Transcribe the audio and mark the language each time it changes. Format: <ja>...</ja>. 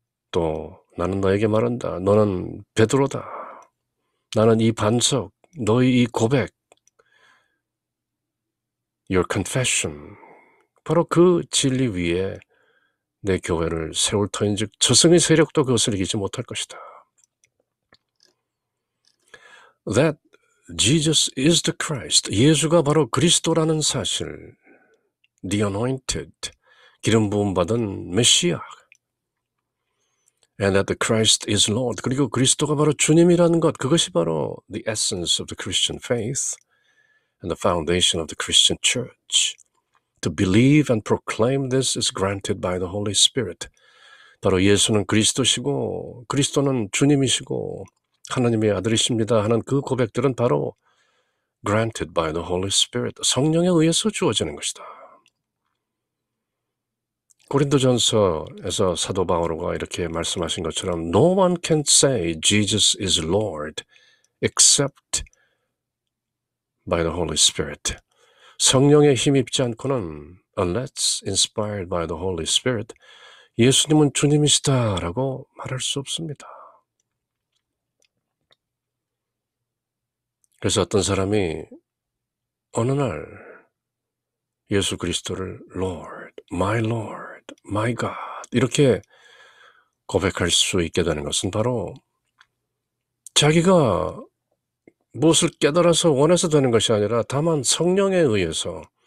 <ko>또 나는 너에게 말한다. 너는 베드로다. 나는 이 반석, 너의 이 고백,</ko> <en>your confession,</en> <ko>바로 그 진리 위에 내 교회를 세울 터인즉 저승의 세력도 그것을 이기지 못할 것이다.</ko> <en>That Jesus is the Christ,</en> <ko>예수가 바로 그리스도라는 사실,</ko> <en>the anointed,</en> <ko>기름 부음 받은 메시아,</ko> <en>and that the Christ is Lord,</en> <ko>그리고 그리스도가 바로 주님이라는 것, 그것이 바로</ko> <en>the essence of the Christian faith and the foundation of the Christian church. To believe and proclaim this is granted by the Holy Spirit.</en> <ko>바로 예수는 그리스도시고 그리스도는 주님이시고 하나님의 아들이십니다 하는 그 고백들은 바로</ko> <en>granted by the Holy Spirit,</en> <ko>성령에 의해서 주어지는 것이다. 고린도전서에서 사도 바오로가 이렇게 말씀하신 것처럼</ko> <en>No one can say Jesus is Lord except by the Holy Spirit.</en> <ko>성령에 힘입지 않고는</ko> <en>unless inspired by the Holy Spirit,</en> <ko>예수님은 주님이시다라고 말할 수 없습니다. 그래서 어떤 사람이 어느 날 예수 그리스도를</ko> <en>Lord, my God</en> <ko>이렇게 고백할 수 있게 되는 것은 바로 자기가 무엇을 깨달아서 원해서 되는 것이 아니라 다만 성령에 의해서</ko>